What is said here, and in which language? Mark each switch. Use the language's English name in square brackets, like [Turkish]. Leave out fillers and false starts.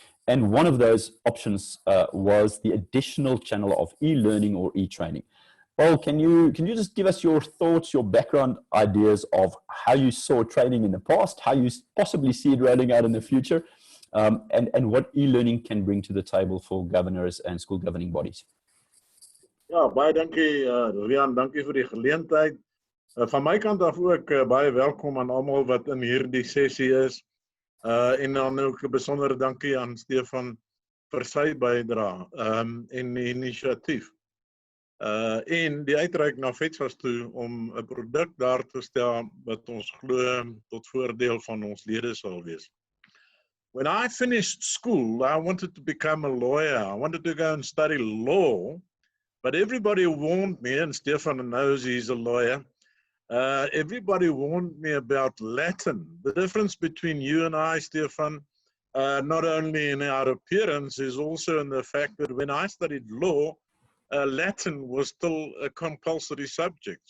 [English] And one of those options was the additional channel of e-learning or e-training. Paul, can you just give us your thoughts, your background ideas of how you saw training in the past, how you possibly see it rolling out in the future, and what e-learning can bring to the table for governors and school governing bodies? [Afrikaans] Ja, baie dankie Riaan, dankie vir die geleentheid. Van my kant af ook baie welkom aan almal wat in hierdie sessie is. En dan ook 'n besondere dankie aan Stefan vir sy bydrae en die inisiatief. En die uitreik na FEDSAS toe om 'n produk daar te stel wat ons glo tot voordeel van ons lede sal wees. [English] When I finished school, I wanted to become a lawyer. I wanted to go and study law, but everybody warned me, and Stefan knows he's a lawyer, everybody warned me about Latin. The difference between you and I, Stefan, not only in our appearance, is also in the fact that when I studied law, Latin was still a compulsory subject.